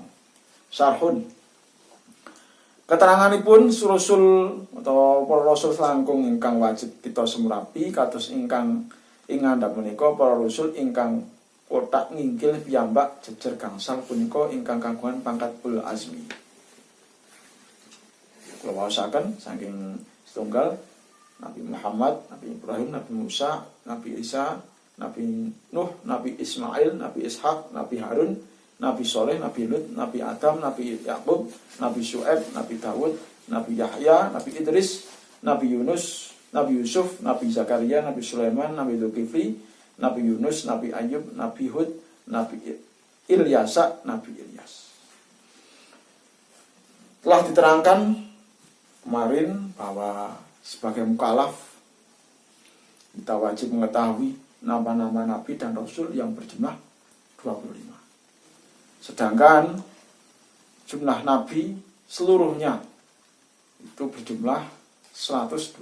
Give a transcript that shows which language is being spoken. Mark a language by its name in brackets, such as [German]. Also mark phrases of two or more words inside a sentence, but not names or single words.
[Javanese] Syarhun keteranganipun rasul atau para rasul selangkung ingkang wajib kita semurapi kados ingkang ing ngandhap menika para rasul ingkang kotak nginggil piyambak jejer gangsal punika ingkang kagungan pangkat [Arabic] أولو العزم. [Javanese] Kula waosaken saking setunggal Nabi Muhammad, Nabi Ibrahim, Nabi Musa, Nabi Isa, Nabi Nuh, Nabi Ismail, Nabi Ishak, Nabi Harun, Nabi Soleh, Nabi Lut, Nabi Adam, Nabi Yakub, Nabi Syu'aib, Nabi Dawud, Nabi Yahya, Nabi Idris, Nabi Yunus, Nabi Yusuf, Nabi Zakaria, Nabi Sulaiman, Nabi Dzulkifli, Nabi Yunus, Nabi Ayub, Nabi Hud, Nabi Ilyasa, Nabi Ilyas. [Indonesian] Telah diterangkan kemarin bahwa sebagai mukallaf kita wajib mengetahui nama-nama nabi dan rasul yang berjumlah 25. Sedangkan jumlah nabi seluruhnya itu berjumlah 124.000.